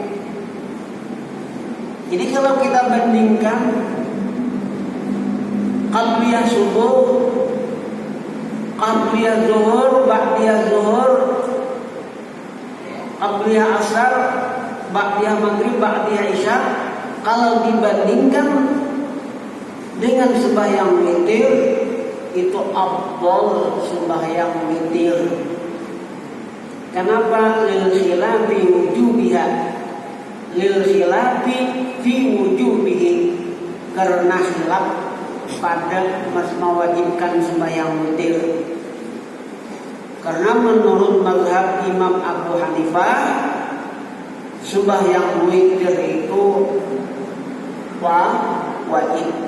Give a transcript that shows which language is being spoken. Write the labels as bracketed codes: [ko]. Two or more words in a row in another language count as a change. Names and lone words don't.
[id] Jadi kalau kita bandingkan qabliyah subuh, qabliyah zuhur, ba'diyah zuhur, qabliyah asar, ba'diyah maghrib, ba'diyah isya, kalau dibandingkan dengan sembahyang witir, itu afdal sembahyang witir. Kenapa? [ar] للخلاف وجوبها، للخلاف في وجوبه, [id] karena khilaf pada mewajibkan sembahyang witir. Karena menurut mazhab Imam Abu Hanifah, sembahyang witir itu wajib.